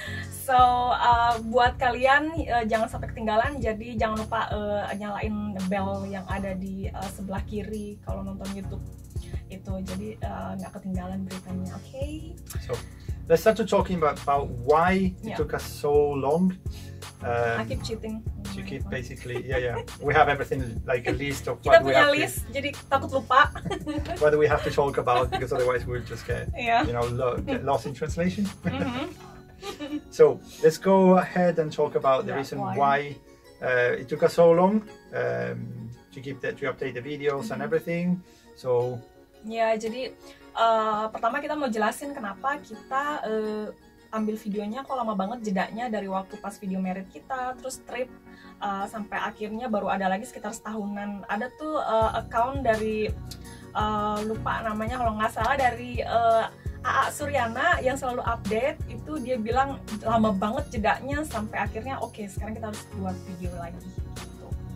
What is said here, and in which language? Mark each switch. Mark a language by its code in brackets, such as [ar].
[id] So, buat kalian jangan sampai ketinggalan. Jadi jangan lupa nyalain bell yang ada di sebelah kiri kalau nonton YouTube itu. Jadi nggak ketinggalan beritanya. [en] Okay? So, let's start to talking about why it took us so long. I keep cheating. To keep basically, we have everything like a list of what we have. [id] Kita punya list, jadi takut lupa. [en] What do we have to talk about, because otherwise we'll just get get lost in translation. So let's go ahead and talk about the reason why it took us so long to update the videos and everything. So [id] jadi pertama kita mau jelasin kenapa kita ambil videonya kok lama banget jedanya dari waktu pas video merit kita, terus trip sampai akhirnya baru ada lagi sekitar setahunan. Ada tuh account dari lupa namanya kalau nggak salah, dari AA Suryana yang selalu update itu, dia bilang lama banget jedanya sampai akhirnya oke, sekarang kita harus buat video lagi gitu.